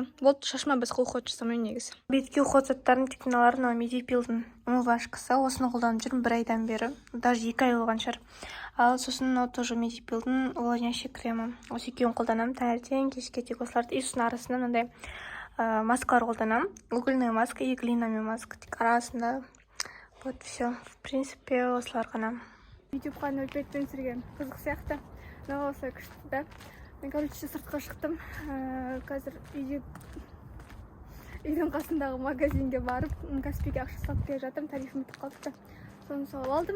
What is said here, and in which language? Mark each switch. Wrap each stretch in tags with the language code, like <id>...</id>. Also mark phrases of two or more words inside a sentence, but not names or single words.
<kk>Вот шашыма басқа уход жасамаймын негізі. Бетке уход заттарын тек мыналар Медипилдің умывашкасы. Осыны қолданып жүрмін 1 айдан бері. Даже 2 ай болған шығар. Ал сосын мынау тоже Медипилдің увлажняющий кремі. Осы екеуін қолданамын таңертең, кешке тек осыларды. И сосын арасында мынандай маскалар қолданамын.</kk> <ru>Угольная маска и глиняный маска.</ru> <kk>Тек арасында.</kk> <ru>Вот все. В принципе,</ru> <kk>осылар ғана. Ютубқа 05-тен түсірген қызық сияқты. Мынау осылай күшті да. Мен, короче, сыртқа шықтым. Қазір үйдің қасындағы магазинге барып, Каспиге ақша салып келе жатырмын. Тарифім бітіп қалыпты. Соны салып алдым.</kk>